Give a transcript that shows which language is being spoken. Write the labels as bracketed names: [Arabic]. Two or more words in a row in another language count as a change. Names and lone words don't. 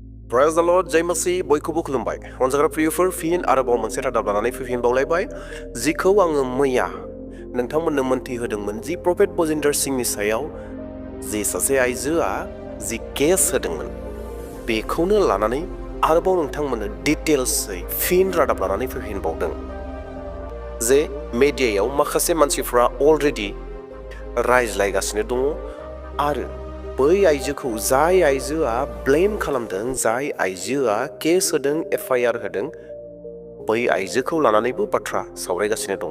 [English] Praise the Lord, [Hindi] जय मसीह [Bodo] बयखौबो खुलुमबाय। अनजाग्रा प्रियफोर फिन आरोबाव मोनसे रादाब लानानै फैफिनबावलायबाय जिखौ आङो मैया नोंथांमोननो मोनथिहोदोंमोन जि प्रफेट बजिन्दर सिंहनि सायाव जि सासे आइजोआ जि केस होदोंमोन बेखौनो लानानै आरोबाव नोंथांमोननो डिटेल्सै फिन रादाब लानानै फैफिनबावदों जे मेडियायाव माखासे मानसिफ्रा अलरेडि रायज्लायगासिनो दङ आरो बै आइजोखौ जाय आइजोआ ब्लेम खालामदों जाय आइजोआ केस होदों एफआईआर होदों बै आइजोखौ लानानैबो बाथ्रा सावरायगासिनो दङ।